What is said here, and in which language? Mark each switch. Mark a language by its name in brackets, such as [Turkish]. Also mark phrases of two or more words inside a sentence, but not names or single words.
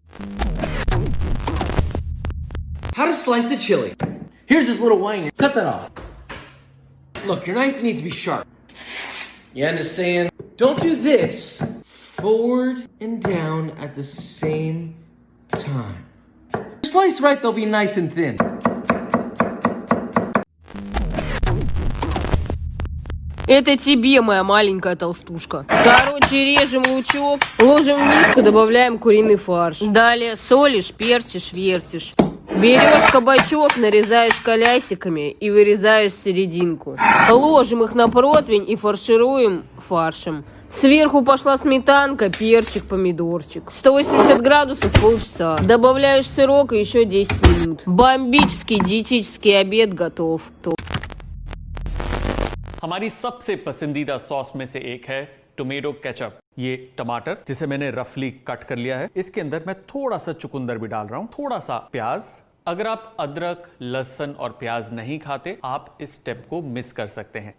[English] How to slice the chili. Here's this little wine. Cut that off. Look, your knife needs to be sharp. You understand? Don't do this forward and down at the same time. Slice right, they'll be nice and thin. [Russian] Это тебе, моя маленькая толстушка. Короче, режем лучок, ложим в миску, добавляем куриный фарш. Далее солишь, перчишь, вертишь. Берешь кабачок, нарезаешь колясиками и вырезаешь серединку. Ложим их на противень и фаршируем фаршем. Сверху пошла сметанка, перчик, помидорчик. 180 градусов полчаса. Добавляешь сырок и еще 10 минут. Бомбический диетический обед готов. [Hindi] हमारी सबसे पसंदीदा सॉस में से एक है [English] tomato ketchup. [Hindi] ये टमाटर जिसे मैंने [English] roughly cut [Hindi] कर लिया है, इसके अंदर मैं थोड़ा सा चुकंदर भी डाल रहा हूं, थोड़ा सा प्याज। अगर आप अदरक, लहसुन और प्याज नहीं खाते, आप इस स्टेप को मिस कर सकते हैं।